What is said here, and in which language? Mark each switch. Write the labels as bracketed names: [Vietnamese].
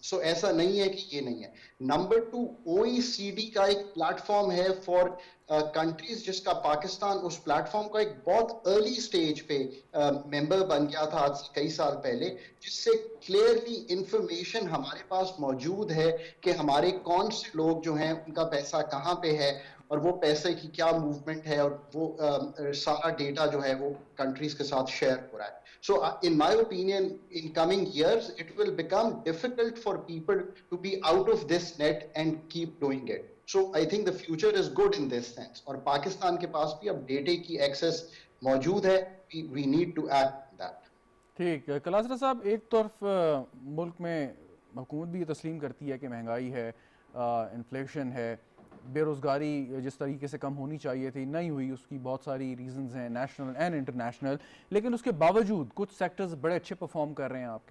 [Urdu] سو ایسا نہیں ہے کہ یہ نہیں ہے. نمبر 2، OECD کا ایک پلیٹ فارم ہے [English] for countries [Urdu] جس کا پاکستان اس پلیٹ فارم کا ایک بہت [English] early stage [Urdu] پہ ممبر بن گیا تھا آج سے کئی سال پہلے، جس سے [English] clearly information [Urdu] ہمارے پاس موجود ہے کہ ہمارے کون سے لوگ جو ہیں ان کا پیسہ کہاں پہ ہے اور وہ پیسے کی کیا موومنٹ ہے، اور وہ سارا ڈیٹا جو ہے وہ کنٹریز کے ساتھ شیئر ہو رہا ہے. [English] So in my opinion, in coming years, it will become difficult for people to be out of this net and keep doing it. So I think the future is good in this sense. [Urdu] اور پاکستان کے پاس بھی اب ڈیٹے کی access موجود ہے. [English] We need to act on that. [Urdu] ٹھیک. کلاسرا صاحب، ایک طرف ملک میں حکومت بھی یہ تسلیم کرتی ہے کہ مہنگائی ہے، انفلیشن ہے، بے روزگاری جس طریقے سے کم ہونی چاہیے تھی نہیں ہوئی، اس کی بہت ساری ریزنز ہیں [English] national and international, [Urdu] لیکن اس کے باوجود کچھ سیکٹرز بڑے اچھے پرفارم کر رہے ہیں.